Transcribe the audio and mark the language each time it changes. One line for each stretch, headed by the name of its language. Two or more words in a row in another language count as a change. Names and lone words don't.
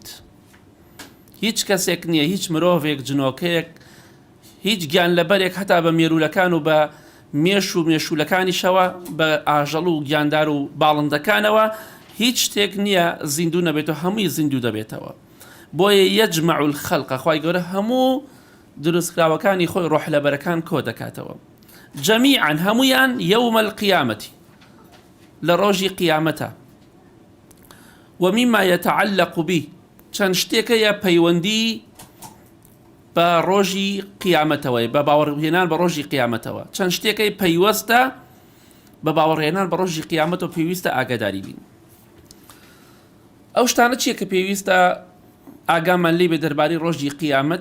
Central Kurdish: هیچ کەسێک نییە، هیچ مرۆڤێک، جنۆکەیەک، هیچ گیان لەبەرێک، هەتا بە مێرولەکان و بە مێش و مێشولەکانیشەوە، بە ئاژەڵ و گیاندار و باڵندەکانەوە، هیچ شتێک نییە زیندوو نەبێتەوە، هەمووی زیندوو دەبێتەوە. بۆیە
Arabic: یەجمع الخەلق،
Central Kurdish: خوای گەورە هەموو دروستکراوەکانی خۆی ڕۆحلەبەرەکان کۆ دەکاتەوە. جەمیعاً هەمویان
Arabic: یەومە القیامەتی،
Central Kurdish: لە ڕۆژی قیامەتە.
Arabic: ومما يتعلق به،
Central Kurdish: چەند شتێکەیە پەیوەندی بە ڕۆژی قیامەتەوەی، بە باوەڕهێنان بە ڕۆژی قیامەتەوە. چەند شتێکەی پەیوەستە بە باوەڕهێنان بە ڕۆژی قیامەتەوە پێویستە ئاگاداری بین. ئەو شتانە چیە کە پێویستە ئاگامان لێ بێ دەربارەی ڕۆژی قیامەت؟